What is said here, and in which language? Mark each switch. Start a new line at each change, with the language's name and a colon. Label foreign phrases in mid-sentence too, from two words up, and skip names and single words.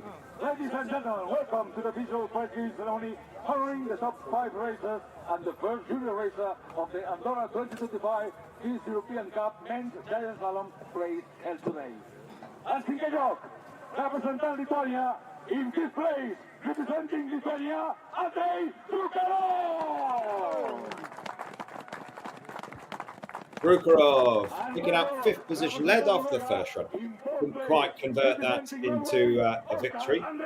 English: Ladies and gentlemen, welcome to the official prize giving ceremony honoring the top 5 racers and the first junior racer of the Andorra 2025 FIS European Cup Men's Giant Slalom race held today.
Catalan: En cinquè lloc, representant Lituània,
English: in fifth place, representing Lithuania, Andrei Drukarov! Drukarov picking up 5th position, led off the first run. Couldn't quite convert that into a victory.